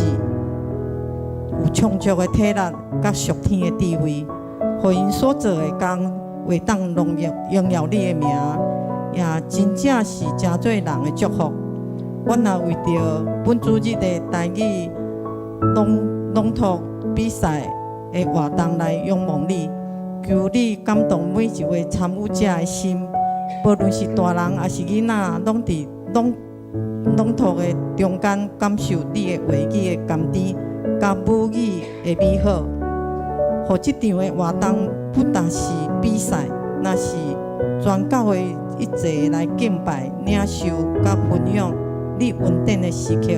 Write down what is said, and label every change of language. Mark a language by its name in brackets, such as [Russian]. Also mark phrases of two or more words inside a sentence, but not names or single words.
[Min Nan Chinese] 有充足的体力，甲属天的智慧，互因所做的工，会当荣耀你的名，也真正是真做人的祝福。阮也为着本主日的台语朗读比赛的活动来仰望你，求你感动每一位参与者的心，无论是大人还是囡仔，拢伫朗读的中间感受你的话语的甘甜。甲母语的美好，互这场的活动不但是比赛，那是全教会一齐来敬拜、领受甲分享你恩典的时刻。